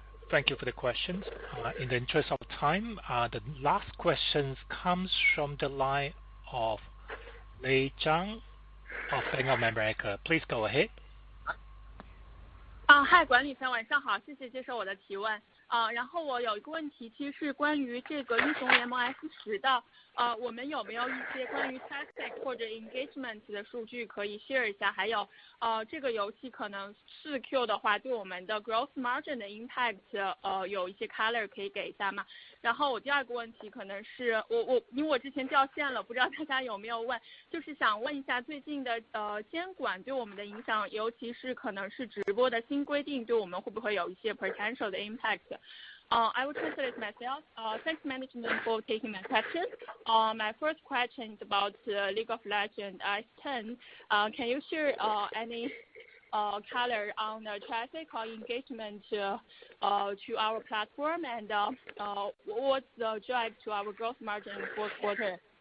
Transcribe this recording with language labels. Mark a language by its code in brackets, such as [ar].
[en] Thank you for the questions. In the interest of time, the last question comes from the line of Lei Zhang of Bank of America. Please go ahead. [zh] Hi， 管理层晚上好，谢谢接受我的提问。然后我有一个问题，其实是关于这个英雄联盟 S10的，我们有没有一些关于 traffic 或者 engagement 的数据可以 share 一下？还有，这个游戏可能4Q 的话，对我们的 gross margin 的 impact，有一些 color 可以给一下吗？然后我第二个问题可能是因为我之前掉线了，不知道大家有没有问，就是想问一下最近的监管对我们的影响，尤其是可能是直播的新规定对我们会不会有一些 potential 的 impact？ [en] I will translate myself. Thanks management for taking my question. My first question is about League of Legends S10. Can you share any color on the traffic or engagement to our platform, and what's the drive to our growth margin in fourth quarter?